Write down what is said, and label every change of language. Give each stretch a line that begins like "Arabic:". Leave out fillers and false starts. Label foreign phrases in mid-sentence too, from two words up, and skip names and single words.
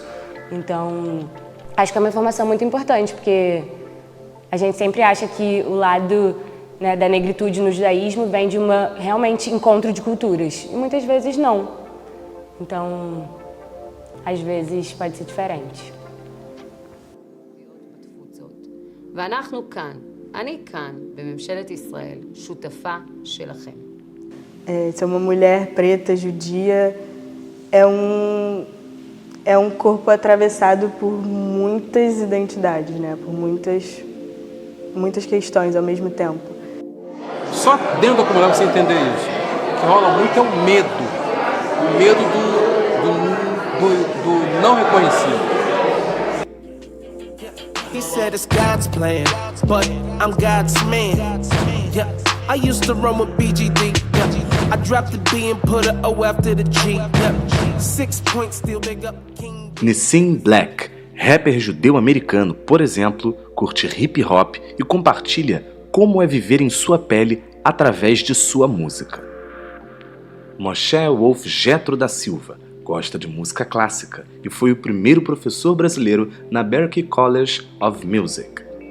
Portuguese: Então, acho que é uma informação muito importante, porque a gente sempre acha que o lado, né, da negritude no judaísmo vem de realmente encontro de culturas. E muitas vezes não. Então, às vezes pode ser diferente.
Hebrew: ואנחנו כאן, אני כאן, בממשלת ישראל, שותפה שלכם.
Portuguese: Ser uma mulher preta, judia, é um corpo atravessado por muitas identidades, né? Por muitas questões ao mesmo tempo. Só dentro da comunidade você entender isso. O que rola muito é o medo. O medo do não reconhecido.
English: He said it's God's plan, but I'm God's man. Yeah, I used to run with BGD. Yeah, I dropped the B and put a O after the G. Yeah, 6 points still big up King.
Portuguese: Nissim Black, rapper judeu-americano, por exemplo, curte hip hop e compartilha como é viver em sua pele através de sua música. Moshe Wolf Jethro da Silva gosta de música clássica e foi o primeiro professor brasileiro na Berklee College of Music.